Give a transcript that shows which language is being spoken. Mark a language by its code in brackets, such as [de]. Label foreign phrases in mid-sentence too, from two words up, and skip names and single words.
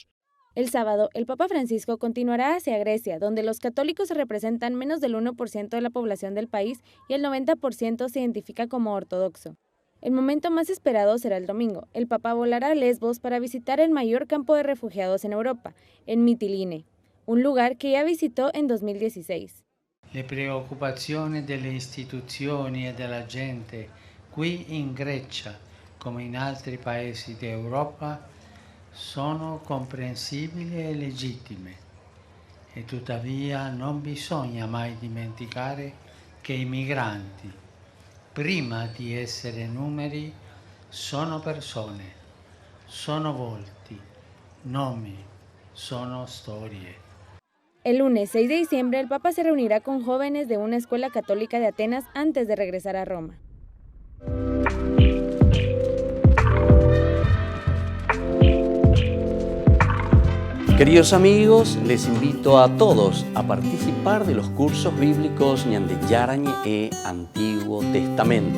[es] El sábado, el Papa Francisco continuará hacia Grecia, donde los católicos representan menos del 1% de la población del país y el 90% se identifica como ortodoxo. El momento más esperado será el domingo. El Papa volará a Lesbos para visitar el mayor campo de refugiados en Europa, en Mytilene, un lugar que ya visitó en 2016. [it] Le preoccupazioni delle istituzioni e della gente qui in Grecia, come in altri paesi d'Europa, sono comprensibili e legittime, e tuttavia non bisogna mai dimenticare che i migranti, prima di essere numeri, sono persone, sono volti, nomi, sono storie. [es] El lunes 6 de diciembre, el Papa se reunirá con jóvenes de una escuela católica de Atenas antes de regresar a Roma. Queridos amigos, les invito a todos a participar de los cursos bíblicos Ñandeyarañe e Antiguo Testamento.